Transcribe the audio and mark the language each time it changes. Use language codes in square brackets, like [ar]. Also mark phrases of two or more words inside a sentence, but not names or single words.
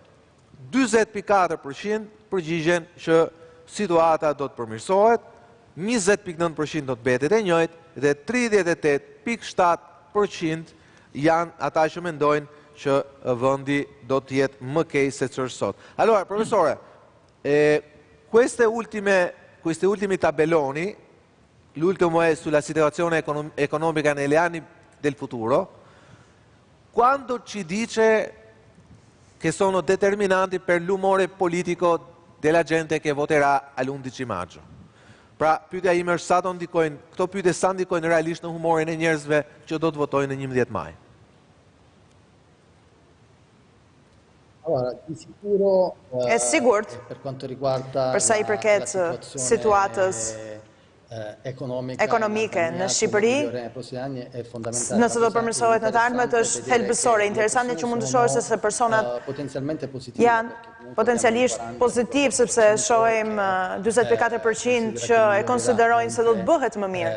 [sq] 40.4% përgjigjen që situata do të përmirësohet, 20.9% do të mbetet e njëjtë dhe 38.7% janë ata që mendojnë që vendi do të jetë më keq se ç'është sot. [it] Allora, professore, questi ultimi tabelloni, l'ultimo è sulla situazione economica negli anni del futuro, quando ci dice che sono determinanti per l'umore politico della gente che voterà all'11 maggio. [sq] Pra, pyetja ime është këto pyetje sa ndikojnë realisht në humorin e njerëzve që do të votojnë në 11 maj. [it] Allora, di sicuro [sq] è sigurt [it] per quanto riguarda [sq] për sa i përket situatës ekonomike në Shqipëri, nëse do përmirësohet në të ardhmet, është thelbësore. Interesante që mund të shohë se personat janë potencialisht pozitiv, sepse shohim 44% që e konsiderojnë se do të bëhet më mirë.